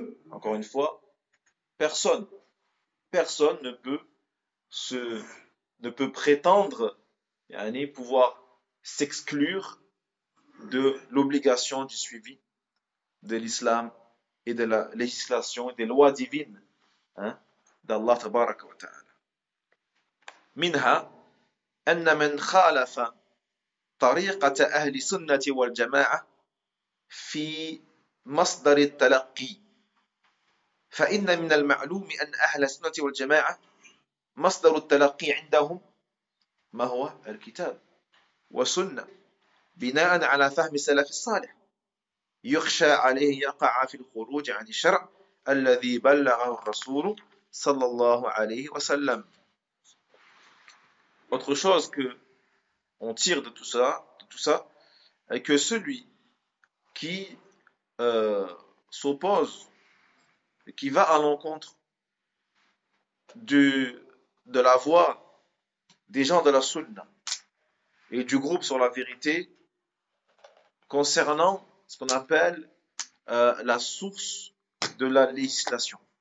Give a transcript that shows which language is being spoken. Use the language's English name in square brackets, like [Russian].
[French] Encore une fois, personne ne peut prétendre pouvoir s'exclure de l'obligation du suivi de l'islam et de la législation et des lois divines, hein, d'Allah [Arabic] tabaraka wa ta'ala. Minha أن من خالف طريقة أهل السنة والجماعة في مصدر التلقي فإن من المعلوم أن أهل السنة والجماعة مصدر التلقي عندهم ما هو الكتاب والسنة بناء على فهم السلف الصالح يخشى عليه يقع في الخروج عن الشرع الذي بلغه الرسول صلى الله عليه وسلم. [French] Autre chose que on tire de tout ça est que celui qui s'oppose, qui va à l'encontre de la voie des gens de la sunna et du groupe sur la vérité concernant ce qu'on appelle la source de la législation.